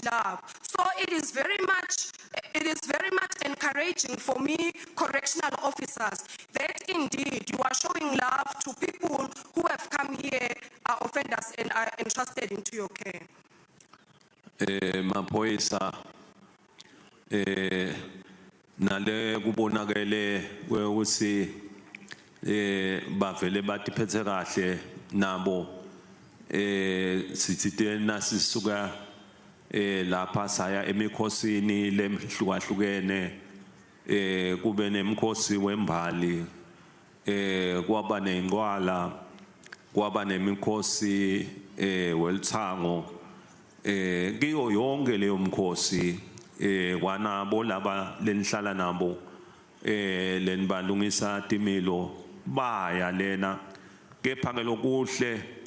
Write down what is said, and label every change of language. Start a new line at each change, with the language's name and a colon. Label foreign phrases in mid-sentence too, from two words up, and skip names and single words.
English: So it is very much it is very much encouraging for me, correctional officers, that indeed you are showing love to people who have come here, are offenders, and are entrusted into your care.
Swati: Maphoyisa nale kubonakele ukuthi bavele batiphethe kahle nabo sithi nasisuka lapha saya emikhosini lemhlukahlukene kube nemkhosi wembali kwaba nenqwala kwaba nemikhosi welithango kiyo yonke leyo mkhosi kwanabo laba lenihlala nabo lenibalungisa timilo baya lena kepha ngelokuhle